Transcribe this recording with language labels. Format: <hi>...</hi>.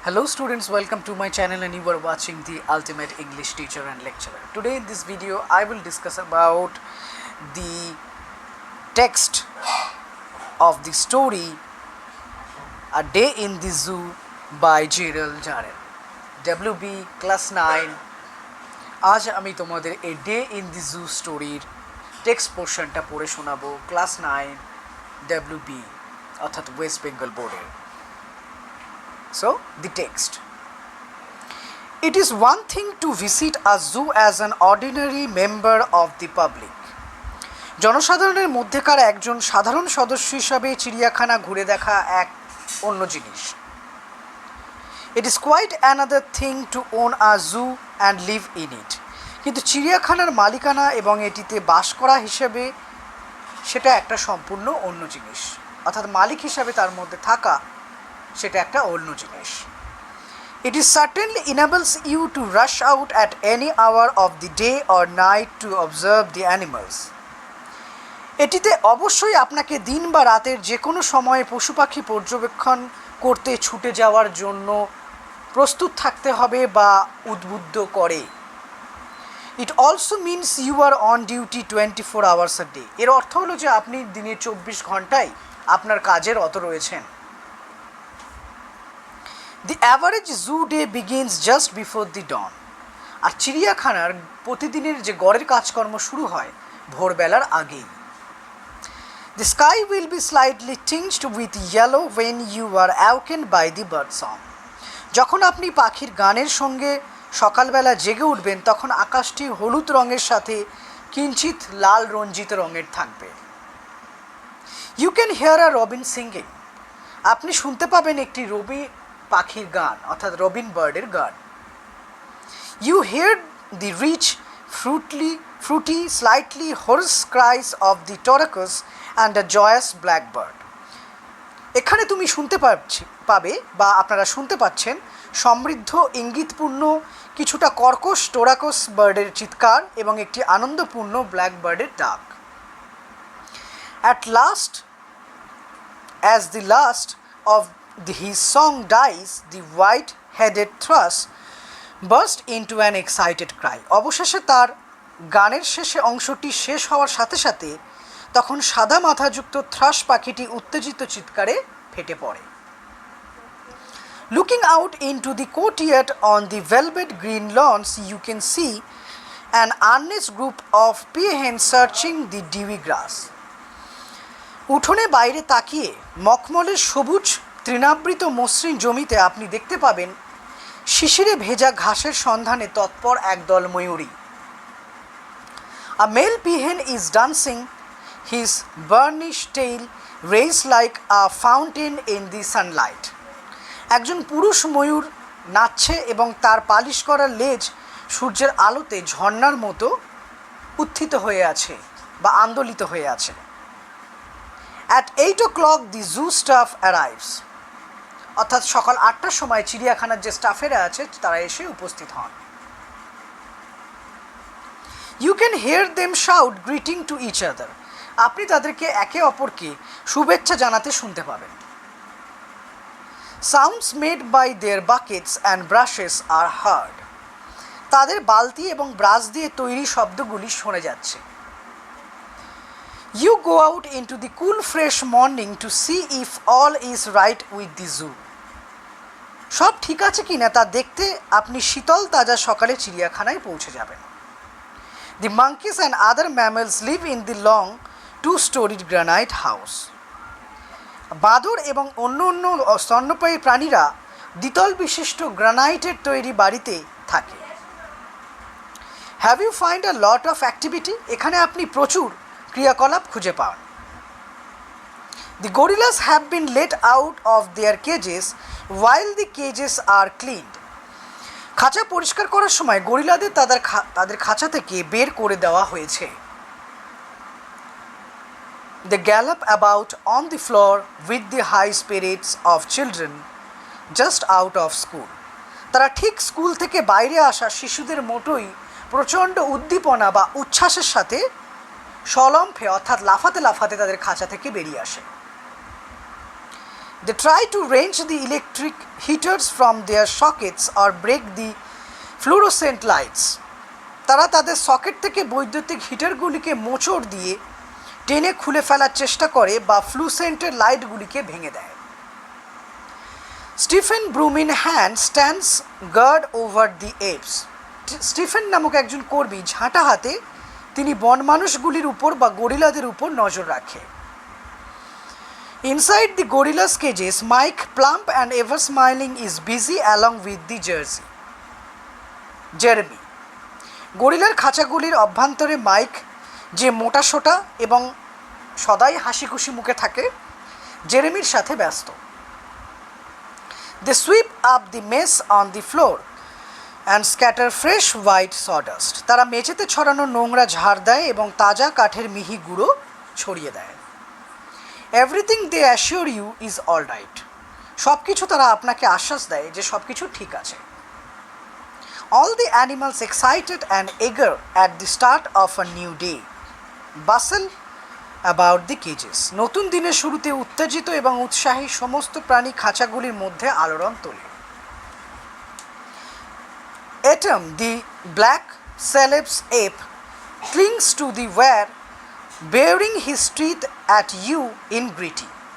<en>students, welcome to my channel and you are watching the Ultimate English Teacher and Lecturer. Today in this video I will discuss about the text of the story A Day in the Zoo by Gerald Jarrell.</en> <bn>WB class 9 আজ আমি তোমাদের A Day in the Zoo স্টোরির text পোর্শনটা পড়ে শোনাবো class 9 WB অর্থাৎ West Bengal বোর্ডের।</bn> <en>So, the text. It is one thing to visit a zoo as an ordinary member of the public.</en> <bn>জনসাধারণের মধ্যেকার একজন সাধারণ সদস্য হিসাবে চিড়িয়াখানা ঘুরে দেখা এক অন্য জিনিস।</bn> <en>It is quite another thing to own a zoo and live in it.</en> <bn>কিন্তু চিড়িয়াখানার মালিকানা এবং এটিতে বাস করা হিসেবে সেটা একটা সম্পূর্ণ অন্য জিনিস। অর্থাৎ মালিক হিসাবে তার মধ্যে থাকা সেটা একটা অন্য জিনিস।</bn> <en>It is certainly enables you to rush out at any hour of the day or night to observe the animals.</en> <bn>এটিতে অবশ্যই আপনাকে দিন বা রাতের যে কোনো সময়ে পশু পাখি পর্যবেক্ষণ করতে ছুটে যাওয়ার জন্য প্রস্তুত থাকতে হবে বা উদ্বুদ্ধ করে।</bn> <en>It also means you are on duty 24 hours a day.</en> <bn>এর অর্থ হলো যে আপনি দিনে 24 ঘন্টায় আপনার কাজের রত রয়েছেন।</bn> <en>The average zoo day begins just before the dawn.</en> <bn>আর চিড়িয়াখানার প্রতিদিনের যে গড়ের কাজকর্ম শুরু হয় ভোরবেলার আগেই।</bn> <en>The sky will be slightly tinged with yellow when you are awakened by the bird song.</en> <bn>যখন আপনি পাখির গানের সঙ্গে সকালবেলা জেগে উঠবেন তখন আকাশটি হলুদ রঙের সাথে কিঞ্চিত লাল রঞ্জিত রঙের থাকবে।</bn> <en>You can hear a robin singing.</en> <bn>আপনি শুনতে পাবেন একটি রবি পাখির গান অর্থাৎ রবিন বার্ডের গান।</bn> <en>You hear the rich, fruity, slightly hoarse cries of the tortoise and a joyous blackbird.</en> <bn>এখানে তুমি শুনতে পাবে বা আপনারা শুনতে পাচ্ছেন সমৃদ্ধ ইঙ্গিতপূর্ণ কিছুটা কর্কশ টোরাকস বার্ডের চিৎকার এবং একটি আনন্দপূর্ণ ব্ল্যাকবার্ডের ডাক।</bn> <en>At last, as the last of his song dies, the white-headed thrush burst into an excited cry.</en> <bn>অবশেষে তার গানের শেষে অংশটি শেষ হওয়ার সাথে সাথে তখন সাদা মাথাযুক্ত থ্রাশ পাখিটি উত্তেজিত চিৎকারে ফেটে পড়ে।</bn> <en>Looking out into the courtyard on the velvet green lawns, you can see an earnest group of peahens searching the dewy grass.</en> <bn>উঠোনে বাইরে তাকিয়ে মখমলের সবুজ তৃণাবৃত মসৃণ জমিতে আপনি দেখতে পাবেন শিশিরে ভেজা ঘাসের সন্ধানে তৎপর একদল ময়ূরী।</bn> <en>A male peahen is dancing, his burnished tail raised like a fountain in the sunlight.</en> <bn>একজন পুরুষ ময়ূর নাচছে এবং তার পালিশ করা লেজ সূর্যের আলোতে ঝর্ণার মতো উত্থিত হয়ে আছে বা আন্দোলিত হয়ে আছে।</bn> <en>At 8 o'clock the zoo staff arrives.</en> <bn>অর্থাৎ সকাল 8টার সময় চিড়িয়াখানার যে স্টাফেরা আছে তারা এসে উপস্থিত হন।</bn> <en>You can hear them shout greeting to each other.</en> <bn>আপনি তাদেরকে একে অপরকে শুভেচ্ছা জানাতে শুনতে পাবেন।</bn> <en>Sounds made by their buckets and brushes are heard.</en> <bn>তাদের বালতি এবং ব্রাশ দিয়ে তৈরি শব্দগুলি শোনা যাচ্ছে।</bn> <en>You go out into the cool fresh morning to see if all is right with the zoo.</en> <bn>সব ঠিক আছে কিনা তা দেখতে আপনি শীতল তাজা সকালে চিড়িয়াখানায় পৌঁছে যাবেন।</bn> <en>The monkeys and other mammals live in the long two-storied granite house.</en> <bn>বাদর এবং অন্য স্তন্যপায়ী প্রাণীরা দ্বিতল বিশিষ্ট গ্রানাইটের তৈরি বাড়িতে থাকে।</bn> <en>Have you find a lot of activity?</en> <bn>এখানে আপনি প্রচুর ক্রিয়াকলাপ খুঁজে পান।</bn> <en>The gorillas have been let out of their cages while the cages are cleaned.</en> <bn>খাঁচা পরিষ্কার করার সময় গরিলাদের তাদের খাঁচা থেকে বের করে দেওয়া হয়েছে।</bn> <en>They gallop about on the floor with the high spirits of children just out of school.</en> <bn>তারা ঠিক স্কুল থেকে বাইরে আসা শিশুদের মতোই প্রচণ্ড উদ্দীপনা বা উচ্ছ্বাসের সাথে সলম্ফে অর্থাৎ লাফাতে লাফাতে তাদের খাঁচা থেকে বেরিয়ে আসে।</bn> <en>They try to wrench the electric heaters from their sockets or break the fluorescent lights.</en> <bn>তারা তাদের সকেট থেকে বৈদ্যুতিক হিটারগুলিকে মোচড় দিয়ে টেনে খুলে ফেলার চেষ্টা করে বা ফ্লুসেন্টের লাইটগুলিকে ভেঙে দেয়।</bn> <en>Stephen broom in hand stands guard over the apes.</en> <bn>Stephen নামক একজন কর্মী ঝাঁটা হাতে তিনি বন মানুষগুলির উপর বা গরিলাদের উপর নজর রাখে।</bn> <en>Inside the gorilla's cages, Mike, plump and ever smiling, is busy along with the Jeremy.</en> <bn>গরিলার খাঁচাগুলির অভ্যন্তরে মাইক, যে মোটাসোটা এবং সদাই হাসি খুশি মুখে থাকে, জেরেমির সাথে ব্যস্ত।</bn> <en>They sweep up the mess on the floor and scatter fresh white sawdust.</en> <bn>তারা মেঝেতে ছড়ানো নোংরা ঝাড় দেয় এবং তাজা কাঠের মিহি গুঁড়ো ছড়িয়ে দেয়।</bn> <en>Everything they assure you is all right.</en> <bn>সব কিছু তারা আপনাকে আশ্বাস দেয় যে সব কিছু ঠিক আছে।</bn> <en>All the animals excited and eager at the start of a new day bustle about the cages.</en> <bn>নতুন দিনের শুরুতে উত্তেজিত এবং উৎসাহী সমস্ত প্রাণী খাঁচাগুলির মধ্যে আলোড়ন তোলে।</bn> <en>Atom, the black celeb's ape, clings to the wire, baring his teeth at you in greeting.</en>